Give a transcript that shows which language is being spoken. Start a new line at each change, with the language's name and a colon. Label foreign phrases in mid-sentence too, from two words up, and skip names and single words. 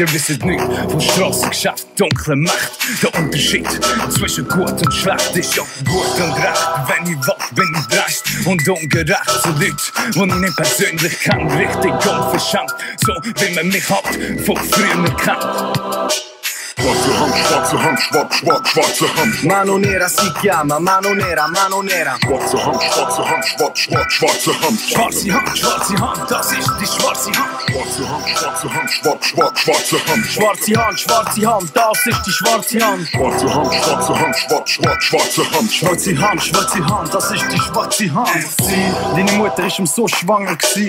German: Ihr wisst nicht von Strassengeschäft, dunkle Macht. Der Unterschied zwischen gut und schlecht ist ja gut und recht. Wenn ich will, bin ich dreist und ungerecht zu Leuten, die ich nicht persönlich kann. Richtig unverschämt, so wie man mich hat von früher kennt. Schwarze Hand, schwarze Hand.
Italian: Mano nera si chiama, mano nera, mano nera.
German: Schwarze Hand, schwarze Hand, schwarze Hand. Schwarze Hand, das ist die schwarze Hand. Schwarze Hand, schwarze Hand, schwarze Hand. Schwarze Hand, das ist die schwarze Hand. Schwarze Hand, schwarze Hand, schwarze Hand. Schwarze Hand, das ist die schwarze Hand. Deine Mutter ist so schwanger gsi.